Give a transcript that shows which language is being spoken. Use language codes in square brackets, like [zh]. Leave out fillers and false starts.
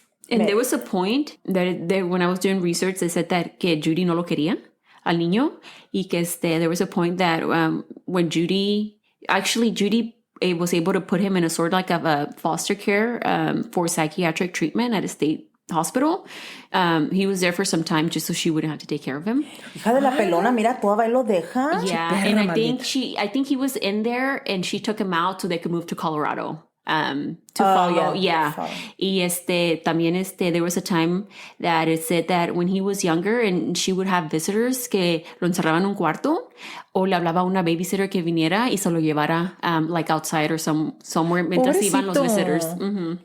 [en] And there was a point that when I was doing research, they said that [es] que Judy no lo quería al niño. Y que [en] there was a point that when Judy was able to put him in a sort of like of a foster care for psychiatric treatment at a state hospital. He was there for some time just so she wouldn't have to take care of him. [es] Hija de la pelona, mira, toda va y lo deja. [en] Yeah, and I think he was in there and she took him out so they could move to Colorado. To follow. Yeah. [es] Y también [en] there was a time that it said that when he was younger and she would have visitors [es] que lo encerraban en un cuarto o le hablaba a una babysitter que viniera y se lo llevara [en] like outside or somewhere [es] mientras iban los [en] visitors. Mm-hmm.